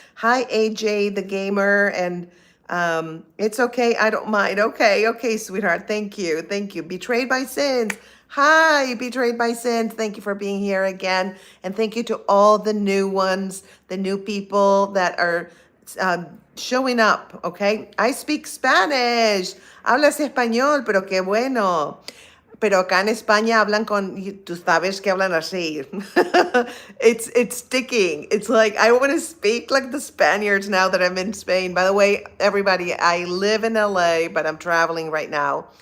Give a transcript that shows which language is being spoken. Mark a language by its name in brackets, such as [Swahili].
[English] Hi, AJ, the gamer, and it's okay. I don't mind. Okay, sweetheart. Thank you. Thank you. Betrayed by sins. Hi, betrayed by sins. Thank you for being here again. And thank you to all the new ones, the new people that are showing up. Okay. I speak Spanish. [Spanish] Hablas español, pero qué bueno. Pero acá en España hablan con, tú sabes que hablan así. [English] It's sticking. It's like, I want to speak like the Spaniards now that I'm in Spain. By the way, everybody, I live in LA, but I'm traveling right now.